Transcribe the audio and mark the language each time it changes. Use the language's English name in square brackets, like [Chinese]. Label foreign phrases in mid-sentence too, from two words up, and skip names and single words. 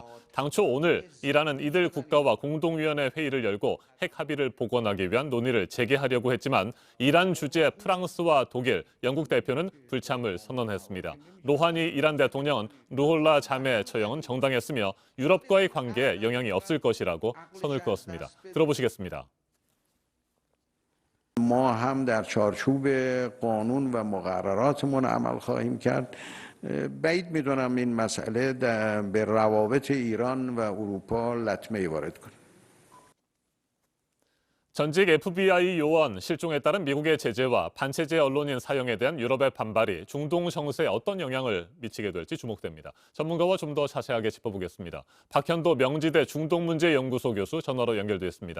[Korean] 당초 오늘 이란은 이들 국가와 공동위원회 회의를 열고 핵 합의를 복원하기 위한 논의를 재개하려고 했지만 이란 주재 프랑스와 독일, 영국 대표는 불참을 선언했습니다. 로하니 이란 대통령은 루홀라 자매 처형은 정당했으며 유럽과의 관계에 영향이 없을 것이라고 선을 그었습니다. 들어보시겠습니다. [Persian] ما هم در چارچوب قانون و مقرراتمون عمل خواهیم کرد. بعید میدونم این مسئله به روابط ایران و اروپا لطمه وارد کنه. [Korean] 전직 FBI 요원 실종에 따른 미국의 제재와 반체제 언론인 사형에 대한 유럽의 반발이 중동 정세에 어떤 영향을 미치게 될지 주목됩니다. 전문가와 좀 더 자세하게 짚어보겠습니다. 박현도 명지대 중동문제연구소 교수 전화로 연결돼 있습니다.